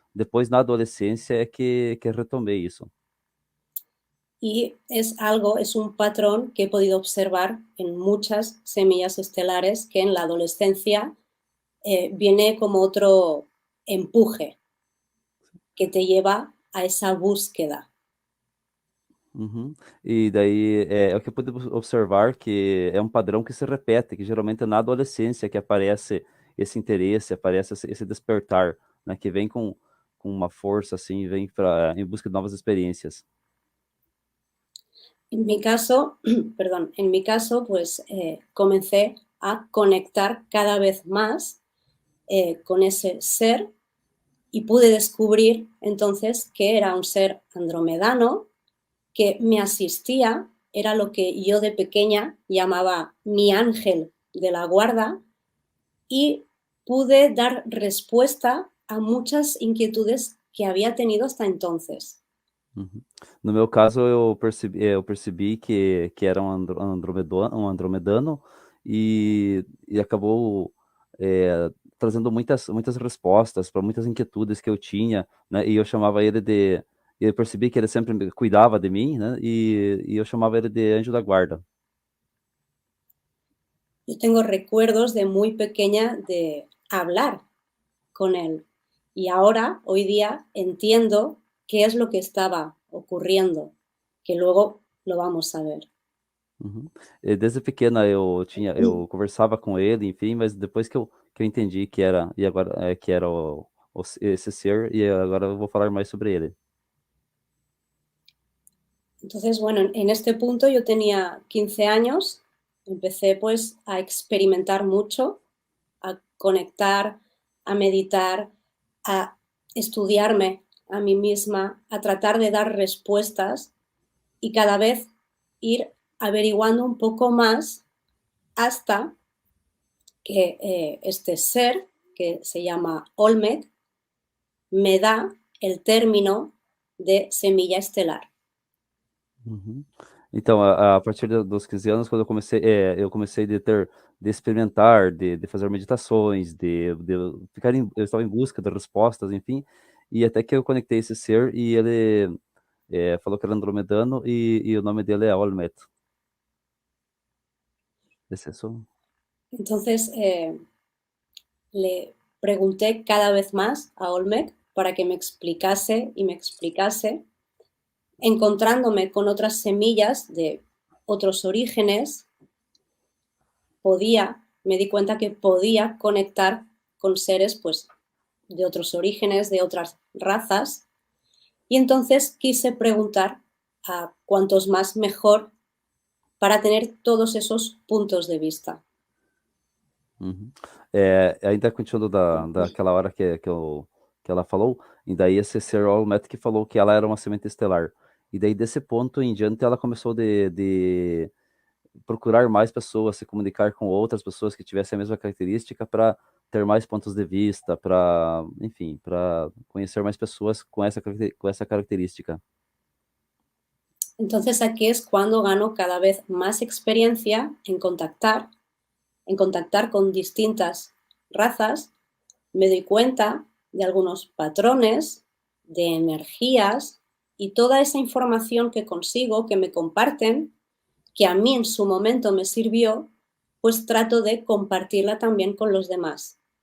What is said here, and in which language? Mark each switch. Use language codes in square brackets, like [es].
[pt] Depois, na adolescência, é que retomei isso. [es] Y es un patrón que he podido observar en muchas semillas estelares que en la adolescencia viene como otro empuje que te lleva a esa búsqueda. Uhum. [pt] E daí é o que eu pude observar que é um padrão que se repete, que geralmente é na adolescência que aparece esse interesse, aparece esse despertar, né, que vem com uma força assim, vem em busca de novas experiências. [es] En mi caso, perdón, en mi caso, pues comencé a conectar cada vez más con ese ser y pude descubrir entonces que era un ser andromedano que me asistía, era lo que yo de pequeña llamaba mi ángel de la guarda y pude dar respuesta a muchas inquietudes que había tenido hasta entonces. Uhum. [pt] No meu caso, eu percebi que era um andromedano e acabou, trazendo muitas respostas para muitas inquietudes que eu tinha, né, e eu chamava ele de eu percebi que ele sempre cuidava de mim, né, e eu chamava ele de anjo da guarda. [es] Yo tengo recuerdos de muy pequeña de hablar con él y ahora, hoy día, entiendo qué es lo que estaba ocurriendo, que luego lo vamos a ver. Uhum. [pt] E desde pequena eu conversava com ele, enfim, mas depois que eu entendi que era e agora, que era esse ser, e agora eu vou falar mais sobre ele. [es] Entonces, bueno, en este punto yo tenía 15 años, empecé pues a experimentar mucho, a conectar, a meditar, a estudiarme a mí misma, a tratar de dar respuestas y cada vez ir averiguando un poco más hasta que este ser, que se llama Olmec, me da el término de semilla estelar. Uhum. [pt] Então, a partir dos 15 anos, quando eu comecei de experimentar, de fazer meditações, de eu estava em busca de respostas, enfim, e até que eu conectei esse ser e ele, falou que era andromedano e o nome dele é Olmet. Esse é só. [es] Entonces, le pregunté cada vez más a Olmec para que me explicase y me explicase, encontrándome con otras semillas de otros orígenes, me di cuenta que podía conectar con seres pues de otros orígenes, de otras razas, y entonces quise preguntar a cuantos más mejor para tener todos esos puntos de vista. Uhum. [pt] Ainda continuando daquela hora que ela falou, e daí esse Sir Olmec que falou que ela era uma semente estelar. E daí desse ponto em diante ela começou de procurar mais pessoas, se comunicar com outras pessoas que tivessem a mesma característica para ter mais pontos de vista, para, enfim, para conhecer mais pessoas com essa característica. [es] Entonces aquí es cuando gano cada vez más experiencia en contactar con distintas razas, me doy cuenta de algunos patrones, de energías y toda esa información que consigo, que me comparten, que a mí en su momento me sirvió, pues trato de compartirla también con los demás.